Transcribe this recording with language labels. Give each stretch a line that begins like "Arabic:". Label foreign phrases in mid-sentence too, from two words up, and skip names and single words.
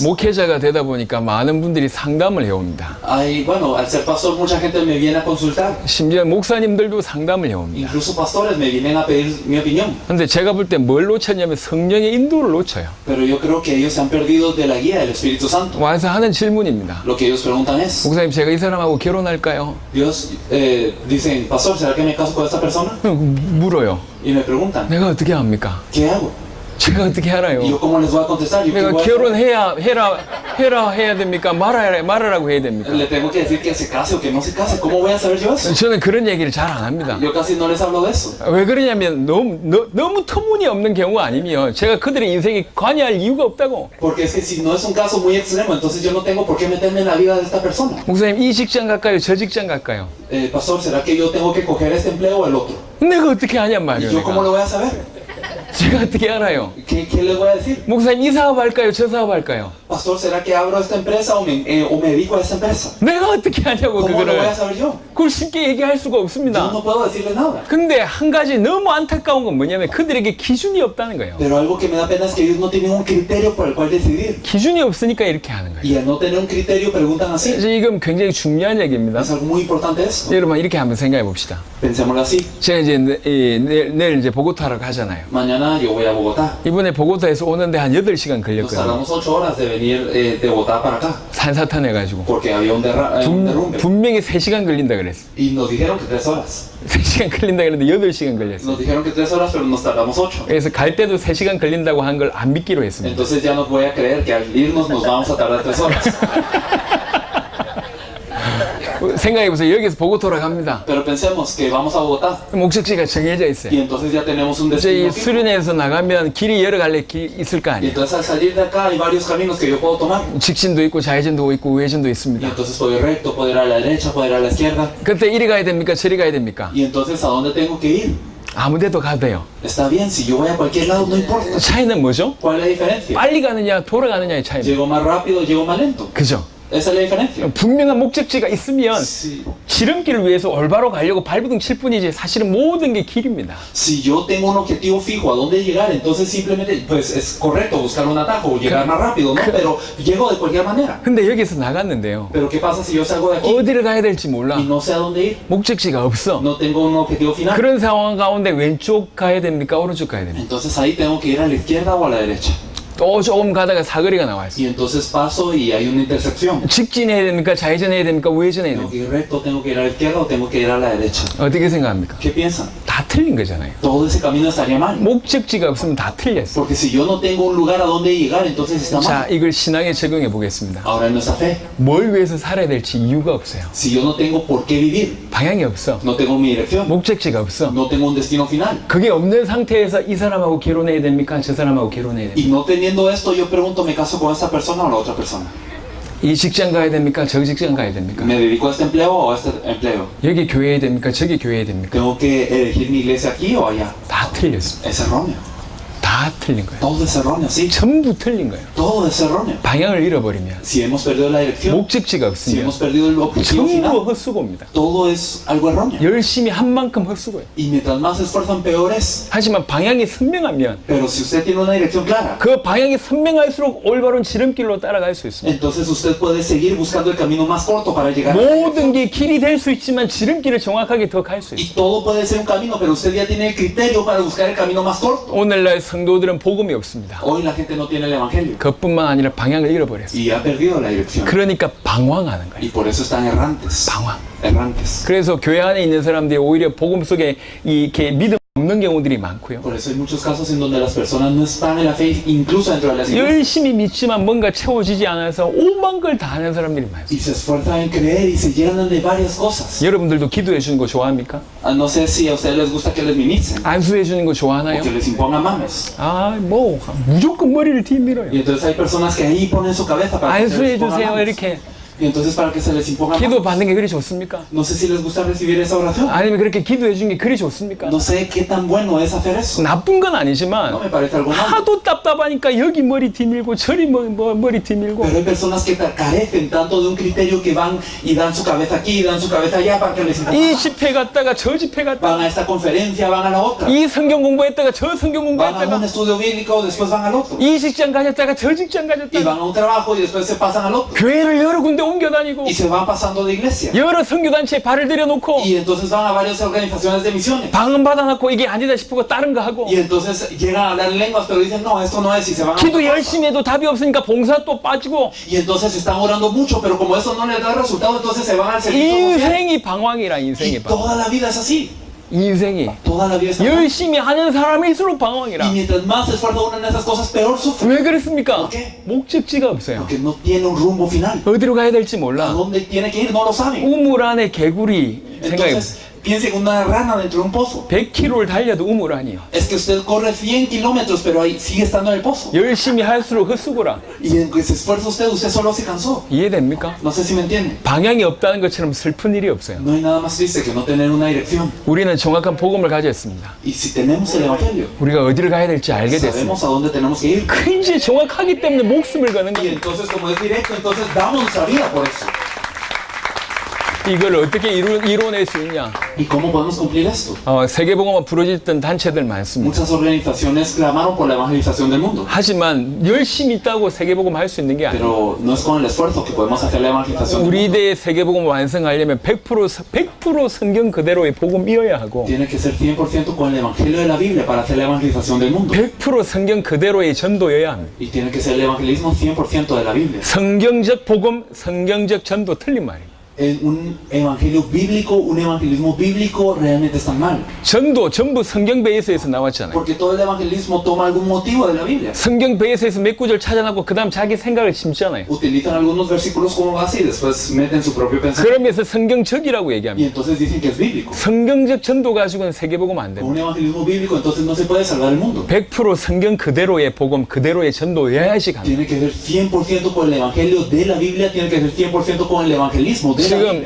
Korean: 목회자가 되다 보니까 많은 분들이 상담을 해옵니다.
Spanish: Bueno, al ser pastor mucha gente me viene a consultar.
Korean: 심지어 목사님들도 상담을 해옵니다.
Spanish: Incluso pastores me vienen a pedir mi opinión.
Korean: 근데 제가 볼 때 뭘 놓쳤냐면 성령의 인도를 놓쳐요.
Spanish: Pero yo creo que ellos se han perdido de la guía del Espíritu Santo.
Korean: 와서 하는 질문입니다.
Spanish: Lo que ellos preguntan es,
Korean: 목사님, 제가 이 사람하고 결혼할까요?
Spanish: Dios, dicen, pastor, ¿será que me caso con esta persona?
Korean: 물어요.
Spanish: Y me preguntan,
Korean: 내가 어떻게 합니까?
Spanish: ¿qué hago?
Korean: 제가 어떻게 알아요?
Spanish: ¿Y yo cómo les voy a contestar? ¿Yo qué
Korean: 내가
Spanish: voy a hacer?
Korean: 결혼해야 됩니까? 말하라고 해야 됩니까?
Spanish: Le tengo que decir que se case o que no se case. ¿Cómo voy a saber yo eso?
Korean: 저는 그런 얘기를 잘 안 합니다.
Spanish: Yo casi no les hablo de eso.
Korean: 왜 그러냐면 너무 터무니없는 경우가 아니면 제가 그들의 인생에 관여할 이유가 없다고.
Spanish: Porque es que si no es un caso muy extremo, entonces yo no tengo por qué meterme en la vida de esta persona.
Korean: 목사님, 이 직장 갈까요? 저 직장 갈까요?
Spanish: Pastor, ¿será que yo tengo que coger este empleo o el otro?
Korean: 내가 어떻게 하냔
Spanish: ¿Y
Korean: 말이에요.
Spanish: yo cómo lo
Korean: 내가.
Spanish: voy a saber?
Korean: 제가 어떻게 알아요?
Spanish: ¿Qué les voy a decir?
Korean: 목사님, 이 사업 할까요? 저 사업 할까요?
Spanish: Pastor, ¿será que abro esta empresa o me dedico a esta empresa?
Korean: 내가 어떻게 하냐고
Spanish: ¿Cómo lo voy a
Korean: 그거를.
Spanish: saber yo?
Korean: 그걸 쉽게 얘기할 수가
Spanish: Yo
Korean: 없습니다.
Spanish: no puedo decirles nada.
Korean: 근데 한 가지 너무 안타까운 건 뭐냐면 그들에게 기준이 없다는 거예요.
Spanish: Pero algo que me da pena es que ellos no tienen un criterio por el cual decidir.
Korean: 기준이 없으니까 이렇게 하는 거예요.
Spanish: Y al no tener un criterio preguntan así.
Korean: 그래서 이건 굉장히 중요한 얘기입니다.
Spanish: Es algo muy importante eso.
Korean: 여러분, 이렇게 한번 생각해 봅시다.
Spanish: Pensémoslo así.
Korean: 제가 이제 내일 이제 보고타로 가잖아요.
Spanish: Mañana yo voy a Bogotá.
Korean: 이번에 보고타에서 오는데 한 8시간
Spanish: Nos
Korean: 걸렸거든요.
Spanish: tardamos 8 horas de venir de Bogotá para acá.
Korean: 산사탄 해가지고.
Spanish: Porque había un derrumbe.
Korean: 분명히 3시간 걸린다 그랬어.
Spanish: Y nos dijeron que 3 horas.
Korean: 3시간 걸린다 그랬는데 8시간 걸렸어.
Spanish: Nos dijeron que 3 horas, pero nos tardamos 8.
Korean: 그래서 갈 때도 3시간 걸린다고 한 걸 안 믿기로 했습니다.
Spanish: Entonces ya no voy a creer que al irnos nos vamos a tardar 3 horas.
Korean: 생각해보세요. 여기서 보고토로 갑니다.
Spanish: Pero pensemos que vamos a Bogotá.
Korean: 목적지가 정해져
Spanish: Y
Korean: 있어요.
Spanish: entonces ya tenemos un
Korean: 이제 이
Spanish: destino fijo.
Korean: 수련회에서 나가면 길이 여러 갈래 있을 거
Spanish: Y
Korean: 아니에요.
Spanish: entonces al salir de acá hay varios caminos que yo puedo tomar.
Korean: 직진도 있고 좌회전도 있고 우회전도
Spanish: Y
Korean: 있습니다.
Spanish: entonces puedo ir recto, puedo ir a la derecha, puedo ir a la izquierda.
Korean: 그때 이리 가야 됩니까? 저리 가야 됩니까?
Spanish: Y entonces ¿a dónde tengo que ir?
Korean: 아무 데도 가도 돼요.
Spanish: Está bien, si yo voy a cualquier lado, no importa.
Korean: 차이는 뭐죠?
Spanish: ¿Cuál es la diferencia?
Korean: 빨리 가느냐 돌아가느냐의 차이입니다.
Spanish: ¿Llego más rápido, llego más lento?
Korean: 그죠?
Spanish: Esa es la diferencia.
Korean: 분명한 목적지가 있으면
Spanish: Si,
Korean: 지름길을 위해서 올바로 가려고 발버둥 칠 뿐이지 사실은 모든 게 길입니다.
Spanish: si yo tengo un objetivo fijo a dónde llegar, entonces simplemente, pues es correcto buscar un atajo o llegar más rápido, ¿no? Pero llego de cualquier manera.
Korean: 근데 여기서 나갔는데요.
Spanish: Pero ¿qué pasa si yo salgo de aquí
Korean: 어디를 가야 될지 몰라.
Spanish: y no sé a dónde ir?
Korean: 목적지가 없어.
Spanish: No tengo un objetivo final.
Korean: 그런 상황 가운데 왼쪽 가야 됩니까? 오른쪽 가야 됩니까?
Spanish: Entonces ahí tengo que ir a la izquierda o a la derecha.
Korean: 또 조금 가다가 사거리가 나와 있어요.
Spanish: Y entonces paso y hay una intersección.
Korean: 직진해야 됩니까? 좌회전해야 됩니까? 우회전해야
Spanish: Tengo
Korean: 됩니까?
Spanish: que ir recto, tengo que ir a la izquierda o tengo que ir a la derecha.
Korean: 어떻게 생각합니까?
Spanish: ¿Qué piensan?
Korean: 다 틀린 거잖아요.
Spanish: Todo ese camino estaría mal.
Korean: 목적지가 없으면 다 틀렸어.
Spanish: Porque si yo no tengo un lugar a donde llegar, entonces está
Korean: 자,
Spanish: mal.
Korean: 이걸 신앙에 적용해 보겠습니다.
Spanish: Ahora en nuestra fe,
Korean: 뭘 위해서 살아야 될지 이유가 없어요.
Spanish: si yo no tengo por qué vivir,
Korean: 방향이 없어.
Spanish: no tengo mi dirección,
Korean: 목적지가 없어.
Spanish: no tengo un destino final.
Korean: 그게 없는 상태에서 이 사람하고 결혼해야 됩니까? 저 사람하고 결혼해야 됩니까?
Spanish: Y no teniendo esto, yo pregunto, ¿me caso con esta persona o la otra persona?
Korean: 이 직장 가야 됩니까? 저 직장 가야 됩니까?
Spanish: ¿Me dedico a este empleo o a este empleo?
Korean: 여기 교회해야 됩니까? 저기 교회해야 됩니까?
Spanish: ¿Tengo que elegir mi iglesia aquí o allá?
Korean: 다 틀렸습니다.
Spanish: Es erróneo.
Korean: 다 틀린 거예요.
Spanish: Todo es erróneo, sí.
Korean: 전부 틀린 거예요.
Spanish: Todo es erróneo.
Korean: 방향을 잃어버리면,
Spanish: Si hemos perdido la dirección,
Korean: 목적지가
Spanish: si
Korean: 없으면
Spanish: hemos perdido el objetivo
Korean: 전부
Spanish: final,
Korean: 헛수고입니다.
Spanish: todo es algo erróneo.
Korean: 열심히 한 만큼 헛수고예요.
Spanish: Y mientras más se esfuerzan, peor es.
Korean: 하지만 방향이 선명하면
Spanish: Pero si usted tiene una dirección clara,
Korean: 그 방향이 선명할수록 올바른 지름길로 따라갈 수 있습니다.
Spanish: entonces usted puede seguir buscando el camino más corto para llegar.
Korean: 모든 게 길이 될 수 있지만 지름길을 정확하게 더 갈 수 있어요.
Spanish: Y todo puede ser un camino, pero usted ya tiene el criterio para buscar el camino más corto.
Korean: 오늘날 성도들은 복음이 없습니다.
Spanish: Hoy la gente no tiene el evangelio
Korean: 그뿐만 아니라 방향을 잃어버렸어요.
Spanish: y ha perdido la dirección.
Korean: 그러니까 방황하는 거예요.
Spanish: Y por eso están errantes.
Korean: 방황.
Spanish: Errantes.
Korean: 그래서 교회 안에 있는 사람들이 오히려 복음 속에 이렇게 믿음 없는 경우들이 많고요.
Spanish: Por eso hay muchos casos en donde las personas no están en la fe, incluso dentro de las iglesias.
Korean: 열심히 믿지만 뭔가 채워지지 않아서 오만 걸 다 하는 사람들이 많아요.
Spanish: Y se esfuerzan en creer y se llenan de varias cosas.
Korean: 여러분들도 기도해 주는 거 좋아합니까?
Spanish: No sé si a ustedes les gusta que les ministren
Korean: 안수해 주는 거
Spanish: o
Korean: 좋아하나요?
Spanish: que les impongan mames.
Korean: 아, 뭐 무조건 머리를 뒤밀어요.
Spanish: Y entonces hay personas que ahí ponen su cabeza para que se
Korean: 안수해
Spanish: les impongan
Korean: 주세요
Spanish: mames.
Korean: 이렇게
Spanish: Y entonces para que se les impongan
Korean: 기도
Spanish: mames.
Korean: 받는 게 그리 좋습니까?
Spanish: No sé si les gusta recibir esa oración.
Korean: 아니면 그렇게 기도해 주는 게 그리 좋습니까?
Spanish: No sé qué tan bueno es hacer eso.
Korean: 나쁜 건
Spanish: No
Korean: 아니지만
Spanish: me parece algo malo.
Korean: 하도 답답하니까 여기 머리 뒤밀고 저리 머리 뒤밀고
Spanish: Pero hay personas que carecen tanto de un criterio que van y dan su cabeza aquí y dan su cabeza allá para que les impongan
Korean: 이
Spanish: mames.
Korean: 집회 갔다가 저 집회 갔다가
Spanish: Van a esta conferencia, van a la otra.
Korean: 이 성경 공부했다가 저 성경
Spanish: Van a un
Korean: 공부했다가
Spanish: estudio bíblico, después van al otro.
Korean: 이 직장 가졌다가 저 직장
Spanish: Y
Korean: 가졌다가
Spanish: van a un trabajo y después se pasan al otro.
Korean: 교회를 여러 군데 옮겨 다니고
Spanish: Y se van pasando de iglesia.
Korean: 여러 선교단체에 발을 들여놓고
Spanish: Y entonces van a varias organizaciones de misiones.
Korean: 방언 받아놓고 이게 아니다 싶고 다른 거 하고
Spanish: Y entonces llegan a hablar en lenguas, pero dicen, no, esto no es, y se van a
Korean: 기도
Spanish: otra cosa.
Korean: 열심히 해도 답이 없으니까 봉사 또 빠지고
Spanish: Y entonces están orando mucho, pero como eso no les da resultado, entonces se van al servicio social.
Korean: 인생이 방황이라
Spanish: Y
Korean: 인생이 방황
Spanish: toda la vida es así.
Korean: 인생이
Spanish: Toda la vida es así.
Korean: 열심히 하는 사람일수록 방황이라
Spanish: Y mientras más se esfuerza uno en esas cosas, peor sufre.
Korean: 왜 그렇습니까? 어떻게? 목적지가 없어요.
Spanish: Porque no tiene un rumbo final.
Korean: 어디로 가야 될지
Spanish: A
Korean: 몰라.
Spanish: dónde tiene que ir, no lo sabe.
Korean: 우물 안에 개구리 생각해
Spanish: Entonces, piense en una rana dentro de un pozo.
Korean: 100km를 달려도 우물 아니에요.
Spanish: Es que usted corre 100 kilómetros, pero ahí sigue estando en el pozo.
Korean: 열심히 할수록 헛수고라.
Spanish: Y en que se esfuerza usted solo se cansó.
Korean: 이해됩니까?
Spanish: No sé si me entiende.
Korean: 방향이 없다는 것처럼 슬픈 일이 없어요.
Spanish: No hay nada más triste que no tener una dirección.
Korean: 우리는 정확한 복음을 가졌습니다.
Spanish: Y si tenemos el Evangelio,
Korean: 우리가 어디를 가야 될지 알게 됐습니다.
Spanish: sabemos a dónde tenemos que ir.
Korean: 그 이제 정확하기 때문에 목숨을 거는
Spanish: Y
Korean: 거예요.
Spanish: entonces, como es directo, entonces damos nuestra vida por eso.
Korean: 이걸 어떻게 이뤄낼 수 있냐?
Spanish: ¿Y cómo podemos cumplir esto?
Korean: 세계복음화 부르짖던 단체들 많습니다.
Spanish: Muchas organizaciones clamaron por la evangelización del mundo.
Korean: 하지만 열심히 있다고 세계복음 할 수 있는 게 아니에요.
Spanish: Pero no es con el esfuerzo que podemos hacer la evangelización. del
Korean: 우리
Spanish: mundo.
Korean: 대의 세계복음을 완성하려면 100% 성경 그대로의 복음이어야 하고
Spanish: Tiene que ser 100% con el evangelio de la Biblia para hacer la evangelización del mundo.
Korean: 100% 성경 그대로의 전도여야 합니다.
Spanish: Y tiene que ser el evangelismo 100% de la Biblia.
Korean: 성경적 복음, 성경적 전도 틀린 말이에요.
Spanish: Un evangelio bíblico, un evangelismo bíblico realmente está mal.
Korean: 전도 전부 성경 베이스에서 나왔잖아요.
Spanish: Porque todo el evangelismo toma algún motivo de la Biblia.
Korean: 성경 베이스에서 몇 구절 찾아놓고 그 다음 자기 생각을 심잖아요.
Spanish: Utilizan algunos versículos como base y después meten su propio pensamiento.
Korean: 그러면서 성경적이라고
Spanish: Y
Korean: 얘기합니다.
Spanish: entonces dicen que es bíblico.
Korean: 성경적 전도 가지고는 세계복음 안
Spanish: Con
Korean: 됩니다.
Spanish: un evangelismo bíblico entonces no se puede salvar el mundo.
Korean: 100% 성경 그대로의 복음, 그대로의 전도여야지 합니다.
Spanish: Tiene que ser 100% con el evangelio de la Biblia, tiene que ser 100% con el evangelismo de la Biblia.